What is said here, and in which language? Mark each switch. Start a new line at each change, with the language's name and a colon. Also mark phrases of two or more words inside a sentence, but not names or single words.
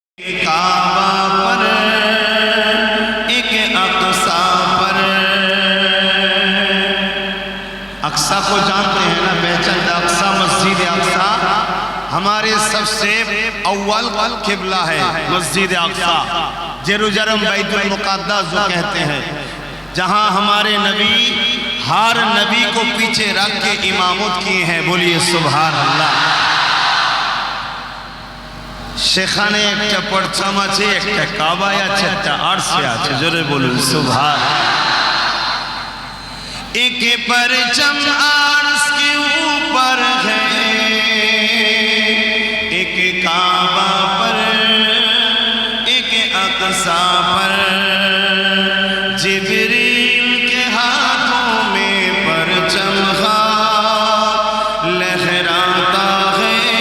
Urdu: کعبہ پر ایک اقصا پر، اقصا کو جانتے ہیں نا، پہچان اقصا، مسجد اقصا ہمارے سب سے اول قبلہ ہے۔ مسجد اقصا یروشلم بیت المقدس جو کہتے ہیں، جہاں ہمارے نبی ہر نبی کو پیچھے رکھ کے امامت کیے ہیں۔ بولیے سبحان اللہ۔
Bangla: সেখানে একটা পরচাম আছে, একটা কাবায় আছে, একটা আরশে আছে। জোরে বলুন সুবহান।
Urdu: ایک پرچم عرش کے اوپر ہے، ایک کعبہ پر ایک اقصا پر، جبریل کے ہاتھوں میں پرچم لہراتا ہے,